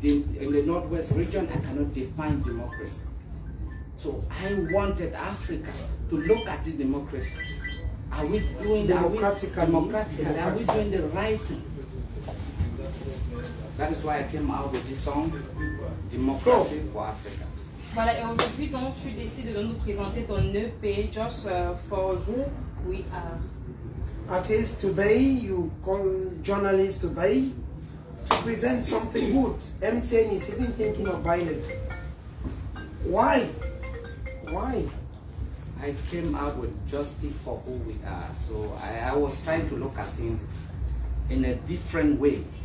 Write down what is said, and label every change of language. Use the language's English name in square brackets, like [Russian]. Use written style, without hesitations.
[English] In the Northwest region, I cannot define democracy. So I wanted Africa to look at the democracy. Are we doing democratically? Are we doing the right thing? That is why I came out with this song, Democracy for Africa. [French] Voilà, et aujourd'hui, donc, tu décides de nous présenter ton EP, Just for Who We Are. [English] Artists, today you call journalists today to present something good. MTN is even thinking of buying it. Why? Why? I came out with justice for who we are. So I was trying to look at things in a different way.